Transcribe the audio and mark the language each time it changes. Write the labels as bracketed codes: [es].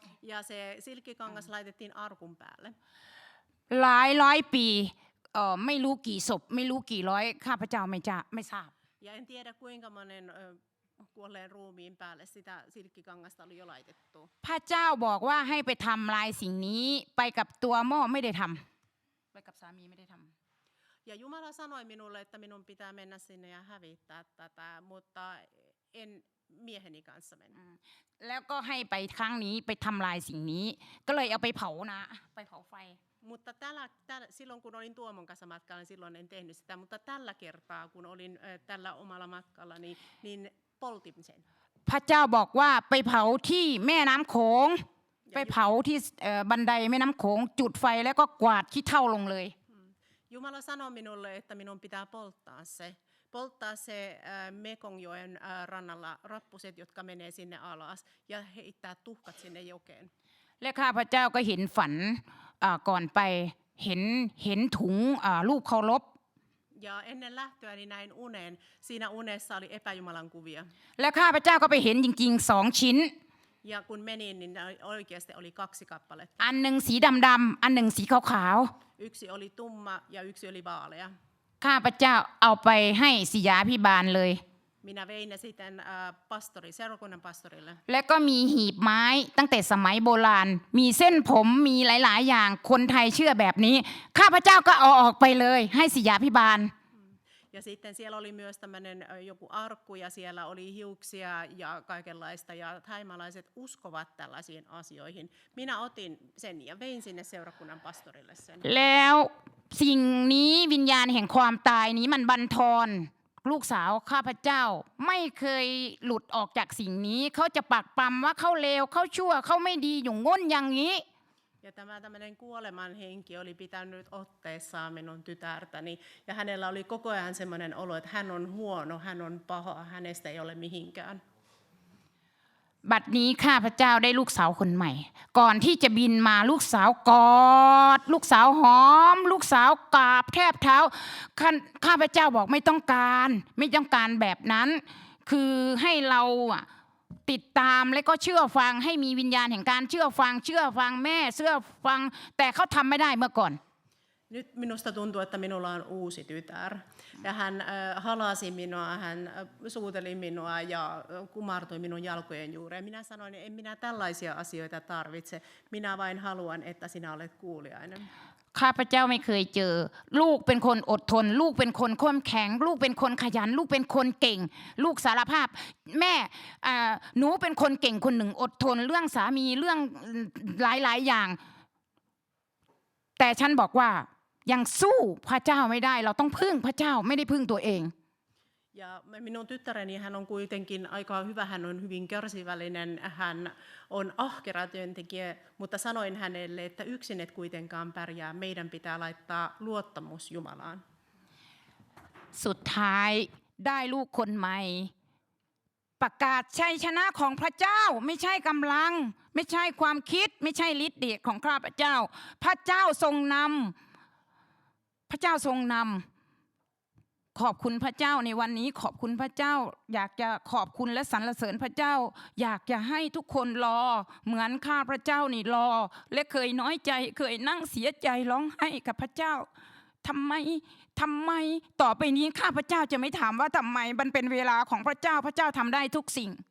[fi] Ja se silkkikangas laitettiin arkun päälle. [th] หลายร้อยปีไม่รู้กี่ศพไม่รู้กี่ร้อยข้าพเจ้าไม่ทราบ [fi] Ja en tiedä kuinka monen kuolleen ruumiin päälle sitä silkkikangasta oli jo laitettu. [th] พระเจ้าบอกว่าให้ไปทำลายสิ่งนี้ไปกับตัวหม้อไม่ได้ทำไปกับสามีไม่ได้ทำ [fi] Ja Jumala sanoi minulle, että minun pitää mennä sinne ja hävittää tätä, mutta en mieheni kanssa mennä. [th] แล้วก็ให้ไปครั้งนี้ไปทำลายสิ่งนี้ก็เลยเอาไปเผานะไปเผาไฟ [fi] Mutta silloin kun olin Tuomon kanssa matkalla, niin silloin en tehnyt sitä, mutta tällä kertaa kun olin tällä omalla matkalla, niin poltin sen. [th] พระเจ้าบอกว่าไปเผาที่แม่น้ำโขงไปเผาที่บันไดแม่น้ำโขงจุดไฟแล้วก็กวาดขี้เถ้าลงเลย [fi] Jumala sanoi minulle, että minun pitää polttaa se Mekongjoen rannalla rappuset, jotka menee sinne alas, ja heittää tuhkat sinne jokeen. [th] และข้าพเจ้าก็เห็นฝันก่อนไปเห็นถุงรูปเคารพ [fi] Ja ennen lähtöäni näin unen. Siinä unessa oli epäjumalan kuvia. [th] และข้าพเจ้าก็ไปเห็นจริงๆ2 ชิ้น [fi] Ja kun menin, niin oikeasti oli 2 kappaletta. [th] อันหนึ่งสีดำๆอันหนึ่งสีขาว [fi] Yksi oli tumma ja yksi oli vaalea. [th] ๆข้าพเจ้าเอาไปให้ศิยาภิบาลเลย [fi] Minä vein ne sitten seurakunnan pastorille. [th] และก็มีหีบไม้ตั้งแต่สมัยโบราณมีเส้นผมมีหลายๆอย่างคนไทยเชื่อแบบนี้ข้าพเจ้าก็เอาออกไปเลยให้ศิยาภิบาล [fi] Ja sitten siellä oli myös tämmöinen joku arkku ja siellä oli hiuksia ja kaikenlaista ja thaimalaiset uskovat tällaisiin asioihin. Minä otin sen ja vein sinne seurakunnan pastorille sen. [th] แล้วสิ่งนี้วิญญาณแห่งความตายนี้มันบั่นทอนลูกสาวข้าพเจ้าไม่เคยหลุดออกจากสิ่งนี้เขาจะปักปำว่าเขาเลวเขาชั่วเขาไม่ดีอยู่ง้นอย่างนี้ [fi] Ja tämä tämmöinen kuoleman henki oli pitänyt otteessaan minun tytärtäni. Ja hänellä oli koko ajan semmoinen olo, että hän on huono, hän on paha, hänestä ei ole mihinkään. [th] บัดนี้ข้าพเจ้าได้ลูกสาวคนใหม่ก่อนที่จะบินมาลูกสาวกอดลูกสาวหอมลูกสาวกราบแทบเท้าข้าพเจ้าบอกไม่ต้องการแบบนั้นคือให้เราติดตามและก็เชื่อฟังให้มีวิญญาณแห่งการเชื่อฟังแม่เชื่อฟังแต่เขาทำไม่ได้เมื่อก่อน [fi] Nyt minusta tuntuu, että minulla on uusi tytär. Ja hän halasi minua, hän suuteli minua ja kumartui minun jalkojen juureen. Minä sanoin, että en minä tällaisia asioita tarvitse. Minä vain haluan, että sinä olet kuuliainen. [th] ข้าพเจ้าไม่เคยเจอลูกเป็นคนอดทนลูกเป็นคนเข้มแข็งลูกเป็นคนขยันลูกเป็นคนเก่งลูกสารภาพแม่หนูเป็นคนเก่งคนหนึ่งอดทนเรื่องสามีเรื่องหลายๆอย่างแต่ฉันบอกว่ายังสู้พระเจ้าไม่ได้เราต้องพึ่งพระเจ้าไม่ได้พึ่งตัวเอง [fi] Ja minun tyttäreni, hän on kuitenkin aika hyvä, hän on hyvin kärsivällinen, hän on ahkera työntekijä, mutta sanoin hänelle, että yksin et kuitenkaan pärjää, meidän pitää laittaa luottamus Jumalaan. [th] สุดท้ายได้ลูกคนใหม่ประกาศชัยชนะของพระเจ้าไม่ใช่กำลังไม่ใช่ความคิดไม่ใช่ฤทธิ์เดชของข้าพเจ้าพระเจ้าทรงน ำพระเจ้าทรงนำขอบคุณพระเจ้าในวันนี้ขอบคุณพระเจ้าอยากจะขอบคุณและสรรเสริญพระเจ้าอยากจะให้ทุกคนรอเหมือนข้าพระเจ้านี่รอและเคยน้อยใจเคยนั่งเสียใจร้องไห้กับพระเจ้าทำไมต่อไปนี้ข้าพเจ้าจะไม่ถามว่าทำไมมันเป็นเวลาของพระเจ้าพระเจ้าทำได้ทุกสิ่ง